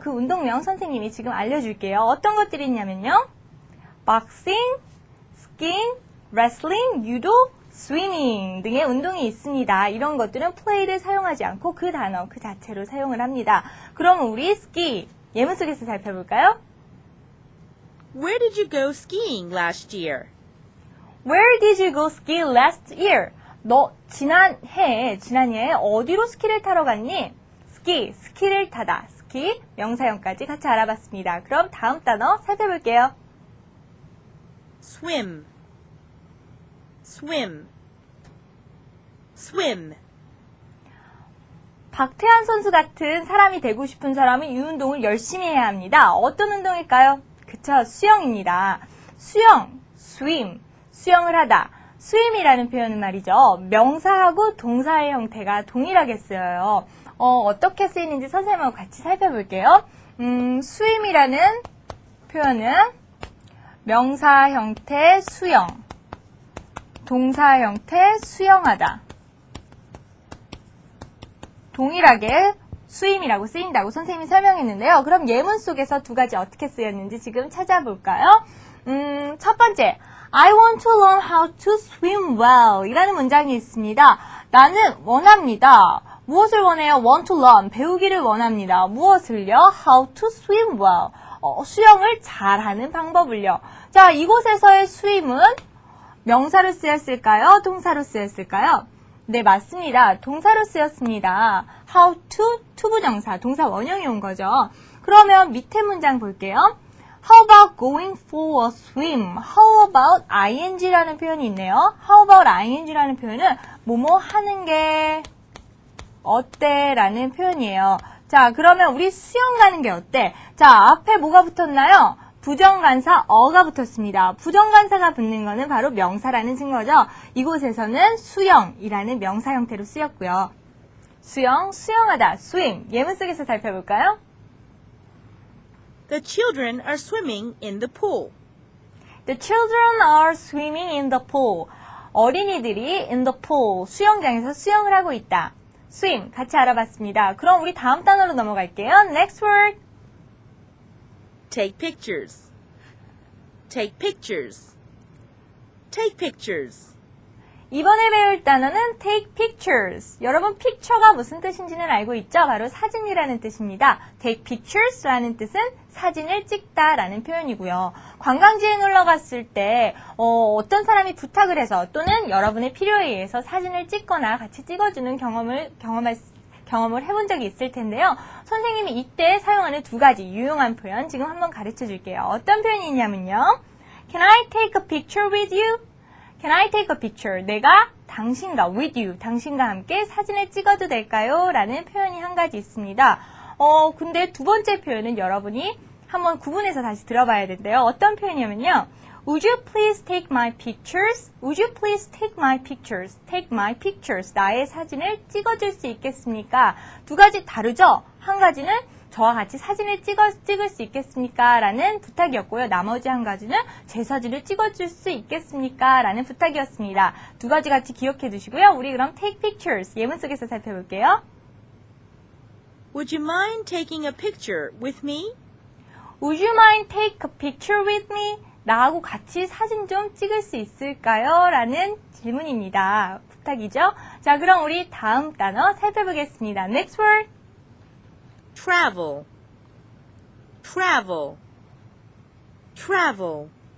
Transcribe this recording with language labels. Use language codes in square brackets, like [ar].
[ko] 그 운동명 선생님이 지금 알려줄게요. 어떤 것들이 있냐면요. boxing, skiing, wrestling, 유도, swimming 등의 운동이 있습니다. 이런 것들은 play를 사용하지 않고 그 단어 그 자체로 사용을 합니다. 그럼 우리 ski 예문 속에서 살펴볼까요? [en] Where did you go skiing last year? Where did you go ski last year? [ko] 너 지난해에 어디로 스키를 타러 갔니? 스키를 타다. 스키, 명사형까지 같이 알아봤습니다. 그럼 다음 단어 살펴볼게요. [en] Swim. Swim. Swim. [ko] 박태환 선수 같은 사람이 되고 싶은 사람은 이 운동을 열심히 해야 합니다. 어떤 운동일까요? 그쵸, 수영입니다. 수영, swim, 수영을 하다. swim이라는 표현은 말이죠. 명사하고 동사의 형태가 동일하게 쓰여요. 어떻게 쓰이는지 선생님하고 같이 살펴볼게요. swim이라는 표현은 명사 형태 수영, 동사 형태 수영하다. 동일하게 swim이라고 쓰인다고 선생님이 설명했는데요. 그럼 예문 속에서 두 가지 어떻게 쓰였는지 지금 찾아볼까요? 첫 번째, [en] I want to learn how to swim well [ko] 이라는 문장이 있습니다. 나는 원합니다. 무엇을 원해요? [en] want to learn, [ko] 배우기를 원합니다. 무엇을요? [en] how to swim well, [ko] 수영을 잘하는 방법을요. 자, 이곳에서의 swim은 명사로 쓰였을까요? 동사로 쓰였을까요? 네, 맞습니다. 동사로 쓰였습니다. how to, 투부정사, 동사 원형이 온 거죠. 그러면 밑에 문장 볼게요. [en] How about going for a swim? How about ing [ko] 라는 표현이 있네요. How about ing라는 표현은 뭐뭐 하는 게 어때? 라는 표현이에요. 자, 그러면 우리 수영 가는 게 어때? 자, 앞에 뭐가 붙었나요? 부정관사 어가 붙었습니다. 부정관사가 붙는 거는 바로 명사라는 증거죠. 이곳에서는 수영이라는 명사 형태로 쓰였고요. 수영, 수영하다, swim. 예문 속에서 살펴볼까요? [en] The children are swimming in the pool. The children are swimming in the pool. [ko] 어린이들이 [en] in the pool, [ko] 수영장에서 수영을 하고 있다. swim, 같이 알아봤습니다. 그럼 우리 다음 단어로 넘어갈게요. [en] Next word. Take pictures. Take pictures. Take pictures. [ko] 이번에 배울 단어는 take pictures. 여러분, picture가 무슨 뜻인지는 알고 있죠? 바로 사진이라는 뜻입니다. take pictures라는 뜻은 사진을 찍다라는 표현이고요. 관광지에 놀러 갔을 때 어떤 사람이 부탁을 해서 또는 여러분의 필요에 의해서 사진을 찍거나 같이 찍어주는 경험을 해본 적이 있을 텐데요. 선생님이 이때 사용하는 두 가지 유용한 표현 지금 한번 가르쳐 줄게요. 어떤 표현이 있냐면요. [en] Can I take a picture with you? Can I take a picture? [ko] 내가 당신과 [en] with you, [ko] 당신과 함께 사진을 찍어도 될까요? 라는 표현이 한 가지 있습니다. 근데 두 번째 표현은 여러분이 한번 구분해서 다시 들어봐야 되는데요. 어떤 표현이냐면요. [en] Would you please take my pictures? Would you please take my pictures? Take my pictures. [ko] 나의 사진을 찍어줄 수 있겠습니까? 두 가지 다르죠? 한 가지는 저와 같이 사진을 찍을 수 있겠습니까? 라는 부탁이었고요. 나머지 한 가지는 제 사진을 찍어줄 수 있겠습니까? 라는 부탁이었습니다. 두 가지 같이 기억해 두시고요. 우리 그럼 take pictures 예문 속에서 살펴볼게요. [en] Would you mind taking a picture with me? Would you mind take a picture with me? [ko] 나하고 같이 사진 좀 찍을 수 있을까요? 라는 질문입니다. 부탁이죠? 자, 그럼 우리 다음 단어 살펴보겠습니다. [en] Next word. Travel. Travel. Travel.